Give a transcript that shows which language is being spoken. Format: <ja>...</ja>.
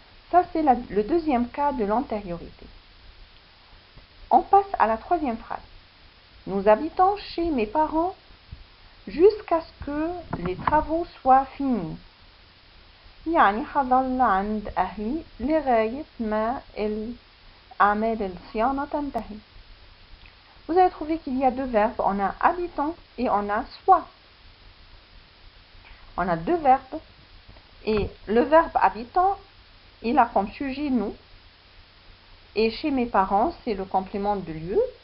<fr>Ça c'est le deuxième cas de l'antériorité. On passe à la troisième phrase. Nous habitons chez mes parents jusqu'à ce que les travaux soient finis.</fr> <ar>يعني حظل عند أهلي لغاية ما أعمال الصيانة تنتهي.</ar> <fr>Vous allez trouver qu'il y a deux verbes, on a habitant et on a soit. On a deux verbes et le verbe habitant, il a comme sujet nous, et chez mes parents, c'est le complément de lieu.</fr>